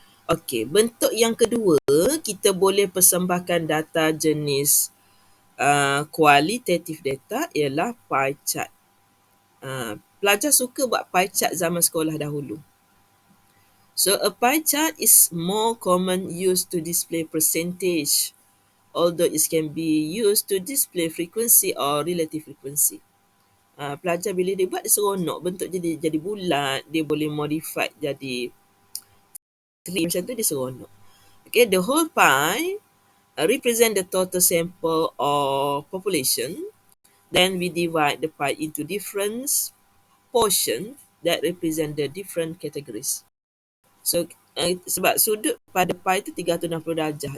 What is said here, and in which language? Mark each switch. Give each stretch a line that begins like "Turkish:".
Malay: Okey, bentuk yang kedua, kita boleh persembahkan data jenis qualitative data ialah pie chart. Pelajar suka buat pie chart zaman sekolah dahulu.
English: So a pie chart is more common used to display percentage, although it can be used to display frequency or relative frequency.
Malay: Pelajar bila dia buat, dia seronok, bentuk jadi bulat, dia boleh modify jadi tree macam tu, dia seronok.
English: Okay, the whole pie represent the total sample or population. Then we divide the pie into different portion that represent the different categories.
Malay: So sebab sudut pada pie tu 360 darjah.